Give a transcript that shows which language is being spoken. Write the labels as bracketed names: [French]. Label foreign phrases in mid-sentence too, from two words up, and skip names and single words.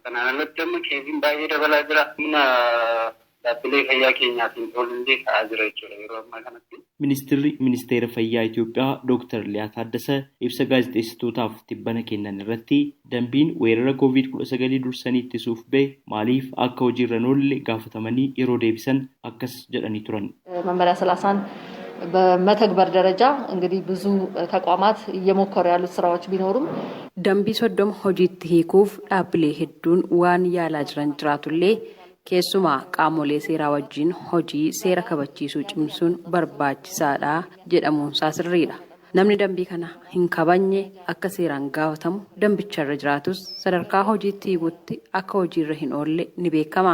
[Oromo] Kanaan alatti amma keeziin baay'ee dabalaa jira. Humna dhaabbilee fayyaa keenyaatiin oolillee ka'aa jira jechuudha yeroo ammaa kanatti. Ministeerri Ministeera Fayyaa Itoophiyaa Dr. Liyaa Taaddasee ibsa gaazexeessitootaaf tibbana kennan irratti dambiin weerara COVID-19 dursanii ittisuuf ba'e maaliif akka hojiirra hin oolle gaafatamanii yeroo deebisan akkas jedhanii turan. [Amharic] መመሪያ 30 በመተግበር ደረጃ እንግዲህ ብዙ ተቋማት እየሞከሩ ያሉት ስራዎች ቢኖሩም [Oromo] ደንቢ 30 hojiitti hiikuuf dhaabbilee hedduun waan yaalaa jiran jiraatullee keessumaa qaamolee seeraa wajjin hojii seera kabachiisuu cimsuun barbaachisaadha jedhamuun sirriidha. Namni dambii kana hin kabajne akka seeraan gaafatamu dambicharra jiraatus sadarkaa hojiitti hiikutti akka hojiirra hin oolle ni beekama.